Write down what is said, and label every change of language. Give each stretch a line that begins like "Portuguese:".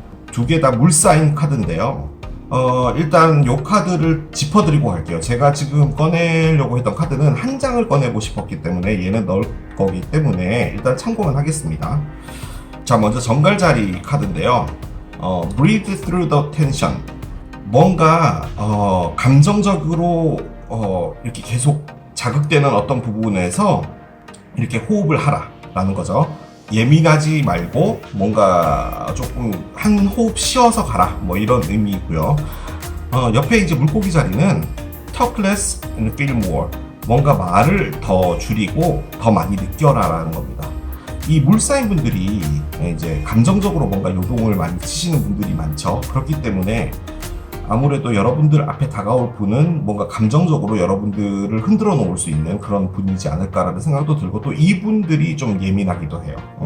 Korean: 두 개 다 물 쌓인 카드인데요. 일단 이 카드를 짚어드리고 갈게요. 제가 지금 꺼내려고 했던 카드는 한 장을 꺼내고 싶었기 때문에 얘는 넣을 거기 때문에 일단 참고만 하겠습니다. 자, 먼저 정갈 자리 카드인데요.
English: Breathe through the tension.
Korean: 뭔가 감정적으로 이렇게 계속 자극되는 어떤 부분에서 이렇게 호흡을 하라 라는 거죠. 예민하지 말고 뭔가 조금 한 호흡 쉬어서 가라 뭐 이런 의미이고요. 옆에 이제 물고기 자리는
English: Talk less and feel more.
Korean: 뭔가 말을 더 줄이고 더 많이 느껴라 라는 겁니다. 이 물사인 분들이 이제 감정적으로 뭔가 요동을 많이 치시는 분들이 많죠. 그렇기 때문에 아무래도 여러분들 앞에 다가올 분은 뭔가 감정적으로 여러분들을 흔들어 놓을 수 있는 그런 분이지 않을까라는 생각도 들고, 또 이분들이 좀 예민하기도 해요.